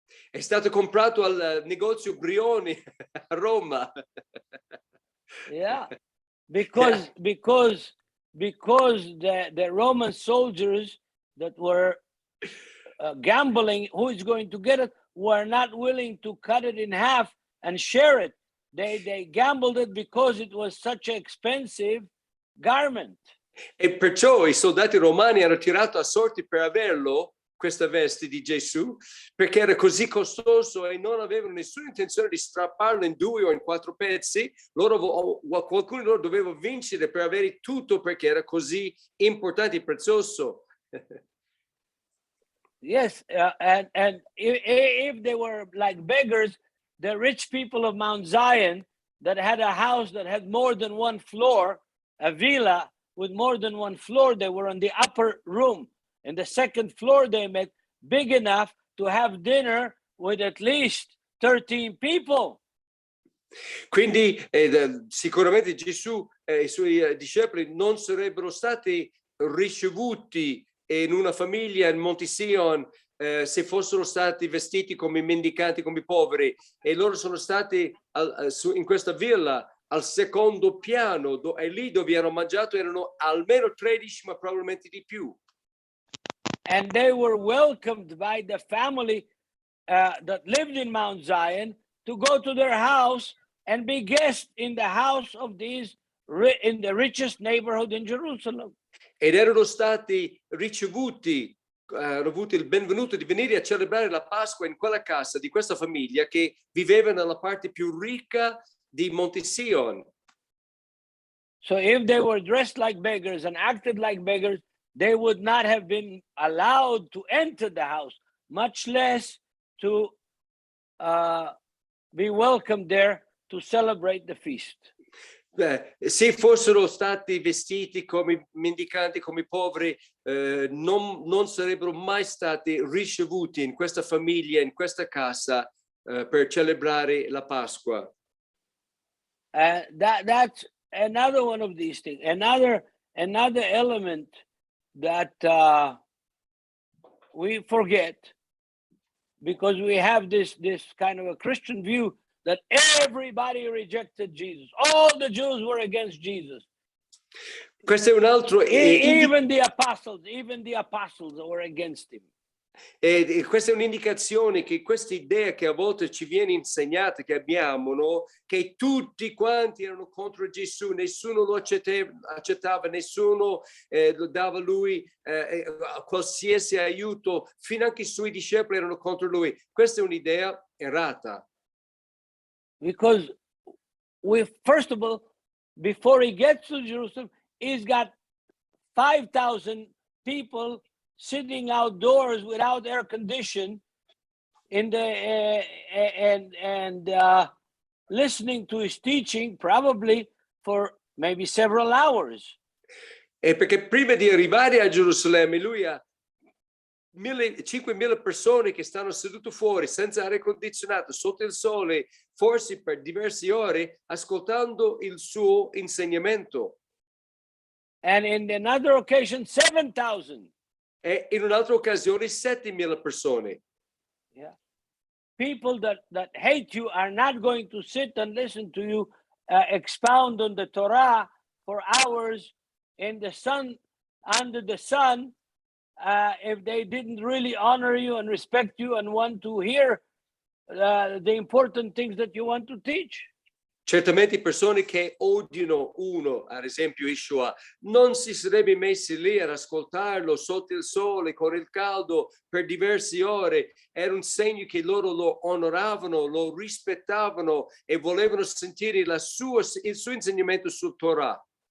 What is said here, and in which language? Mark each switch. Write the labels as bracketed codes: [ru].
[it] È stato comprato al negozio Brioni a Roma. [en] Yeah, because the Roman soldiers that were gambling who is going to get it were not willing to cut it in half and share it. they gambled it because it was such an expensive garment. [it] E perciò i soldati romani hanno tirato a sorti per averlo, questa veste di Gesù, perché era così costoso e non avevano nessuna intenzione di strapparlo in 2 o in 4 pezzi. Qualcuno di loro doveva vincere per avere tutto perché era così importante e prezioso. [en] Yes, and if they were like beggars, the rich people of Mount Zion that had a house that had more than one floor, a villa with more than one floor, they were on the upper room. In the second floor, they met big enough to have dinner with at least 13 people. [it] Quindi sicuramente Gesù e i suoi discepoli non sarebbero stati ricevuti in una famiglia in Monte Sion se fossero stati vestiti come mendicanti, come poveri, e loro sono stati in questa villa al secondo piano e lì dove hanno mangiato erano almeno 13, ma probabilmente di più. [en] And they were welcomed by the family that lived in Mount Zion to go to their house and be guests in the house of these in the richest neighborhood in Jerusalem. [it] Ed erano stati ricevuti, hanno avuto il benvenuto di venire a celebrare la Pasqua in quella casa di questa famiglia che viveva nella parte più ricca di Monte Sion. [en] So if they were dressed like beggars and acted like beggars, they would not have been allowed to enter the house, much less to be welcomed there to celebrate the feast. [it] Se fossero stati vestiti come mendicanti, come poveri, non sarebbero mai stati ricevuti in questa famiglia, in questa casa, per celebrare la Pasqua. [en] That's another one of these things. Another element that we forget, because we have this kind of a Christian view that everybody rejected Jesus. All the Jews were against Jesus. [it] Questo è un altro. [en] Even the apostles were against him. [it] E questa è un'indicazione che questa idea che a volte ci viene insegnata, che abbiamo, no? Che tutti quanti erano contro Gesù, nessuno lo accettava, nessuno dava a lui qualsiasi aiuto, finanche i suoi discepoli erano contro lui. Questa è un'idea errata. [en] Because first of all, before he gets to Jerusalem, he's got 5,000 people sitting outdoors without air condition in the and listening to his teaching, probably for maybe several hours. [it] E perché prima di arrivare a Gerusalemme lui ha 5.000 persone che stanno sedute fuori senza aria condizionata sotto il sole, forse per diverse ore, ascoltando il suo insegnamento. [en] And in another occasion, 7,000. [it] E in un'altra occasione 7.000 persone. [en] Yeah. People that hate you are not going to sit and listen to you expound on the Torah for hours in the sun, under the sun, if they didn't really honor you and respect you and want to hear the important things that you want to teach. [it] Certamente persone che odiano uno, ad esempio Yeshua, non si sarebbe messi lì ad ascoltarlo sotto il sole, con il caldo, per diverse ore. Era un segno che loro lo onoravano, lo rispettavano e volevano sentire il suo insegnamento sul Torah.